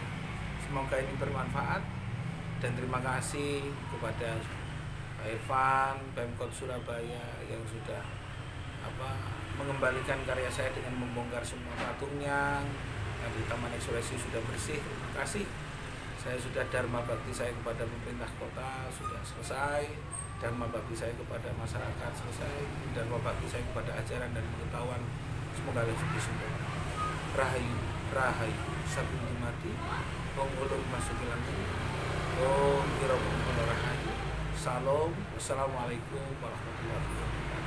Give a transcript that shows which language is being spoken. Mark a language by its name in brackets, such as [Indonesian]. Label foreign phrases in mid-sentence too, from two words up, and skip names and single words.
[Indonesian] Semoga ini bermanfaat, dan terima kasih kepada Pak Irfan, Pemkot Surabaya yang sudah mengembalikan karya saya dengan membongkar semua patungnya. Di Taman Ekspresi sudah bersih, terima kasih. Saya sudah dharma bakti saya kepada pemerintah kota sudah selesai, dharma bakti saya kepada masyarakat selesai, dharma bakti saya kepada ajaran dan pengetahuan semoga lebih sempurna. Rahayu, rahayu, sabun mati, Om ulun masukilan, Om irobun rahayu. Salam, [Arabic] والسلام عليكم ورحمة الله وبركاته.